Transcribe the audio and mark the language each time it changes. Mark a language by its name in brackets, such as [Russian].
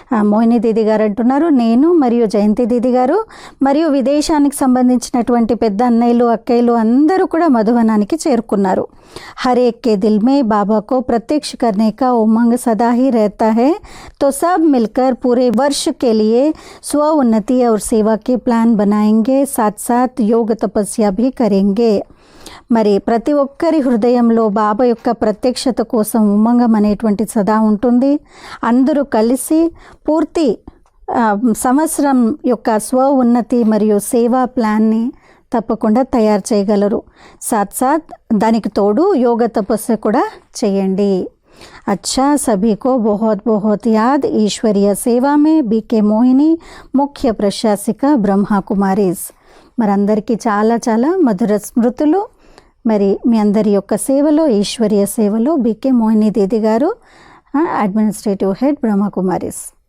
[Telugu] మోహిని దీది గారు అంటున్నారు, నేను మరియు జయంతి దీది గారు మరియు విదేశానికి సంబంధించినటువంటి పెద్ద అన్నయ్యలు అక్కయ్యలు అందరూ కూడా మధువనానికి చేరుకున్నారు. [Hindi] हर एक के दिल में बाबा को प्रत्यक्ष करने का उमंग सदा ही रहता है, तो सब मिलकर पूरे वर्ष के लिए स्व उन्नति और सेवा के प्लान बनाएंगे, साथ साथ योग तपस्या भी करेंगे. [Telugu] మరి ప్రతి ఒక్కరి హృదయంలో బాబా యొక్క ప్రత్యక్షత కోసం ఉమంగం అనేటువంటి సదా ఉంటుంది. అందరూ కలిసి పూర్తి సంవత్సరం యొక్క స్వ ఉన్నతి మరియు సేవా ప్లాన్ని తప్పకుండా తయారు చేయగలరు. సాత్ సాత్ దానికి తోడు యోగ తపస్సు కూడా చేయండి. [Hindi] अच्छा, सभी को बहुत बहुत याद. ईश्वरीय सेवा में बीके మోహిని ముఖ్య ప్రశాసిక బ్రహ్మా కుమారీస్. [Telugu] మరందరికీ చాలా చాలా మధుర స్మృతులు. మరి మీ అందరి యొక్క సేవలో, ఈశ్వరీయ సేవలో బీకే మోహిని దీది గారు అడ్మినిస్ట్రేటివ్ హెడ్ బ్రహ్మా కుమారీస్.